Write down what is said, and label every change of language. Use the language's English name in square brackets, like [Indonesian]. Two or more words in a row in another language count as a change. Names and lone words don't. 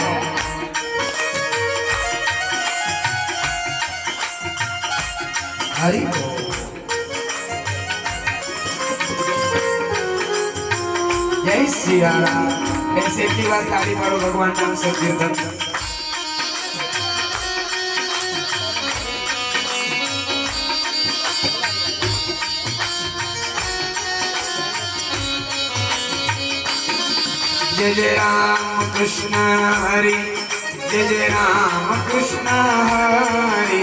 [Gujarati] હરિ જય સિયારામ. ऐसे એટલી વાત તાળી પાડો, ભગવાન નામ સંકીર્તન. [Hindi] जय जय राम कृष्ण हरि, जय जय राम कृष्ण हरि.